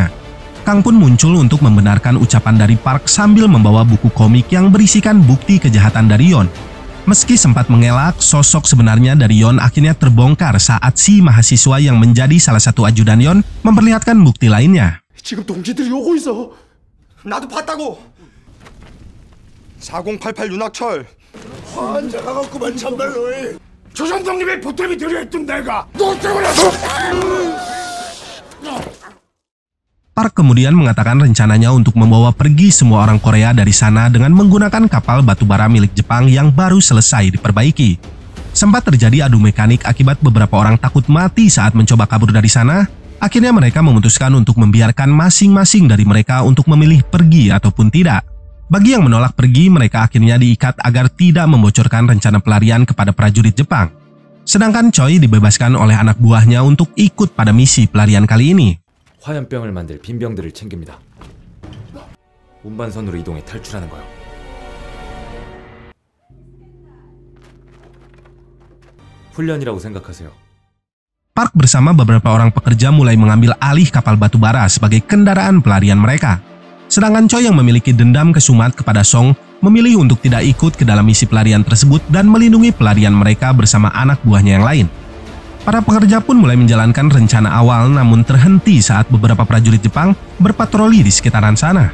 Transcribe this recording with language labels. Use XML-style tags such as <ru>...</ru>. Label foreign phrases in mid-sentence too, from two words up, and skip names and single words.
<id>Kang pun muncul untuk membenarkan ucapan dari Park sambil membawa buku komik yang berisikan bukti kejahatan dari Yon. Meski sempat mengelak, sosok sebenarnya dari Yon akhirnya terbongkar saat si mahasiswa yang menjadi salah satu ajudan Yon memperlihatkan bukti lainnya.</id> <ko>지금 동지들이 오고 있어. 나도 봤다고. 4088 윤학철. 환자가 갖고만 참말로 해. 조선독립의 보탬이 되려 했던 내가 너 때문에</ko> <id>Park kemudian mengatakan rencananya untuk membawa pergi semua orang Korea dari sana dengan menggunakan kapal batubara milik Jepang yang baru selesai diperbaiki. Sempat terjadi adu mekanik akibat beberapa orang takut mati saat mencoba kabur dari sana. Akhirnya mereka memutuskan untuk membiarkan masing-masing dari mereka untuk memilih pergi ataupun tidak. Bagi yang menolak pergi, mereka akhirnya diikat agar tidak membocorkan rencana pelarian kepada prajurit Jepang. Sedangkan Choi dibebaskan oleh anak buahnya untuk ikut pada misi pelarian kali ini.</id> <ko>화염병을 만들 빈병들을 챙깁니다. 운반선으로 이동해 탈출하는 거요. 훈련이라고 생각하세요.</ko> <id>Park bersama beberapa orang pekerja mulai mengambil alih kapal batubara sebagai kendaraan pelarian mereka. Sedangkan Choi yang memiliki dendam kesumat kepada Song memilih untuk tidak ikut ke dalam misi pelarian tersebut dan melindungi pelarian mereka bersama anak buahnya yang lain. Para pekerja pun mulai menjalankan rencana awal namun terhenti saat beberapa prajurit Jepang berpatroli di sekitaran sana.</id>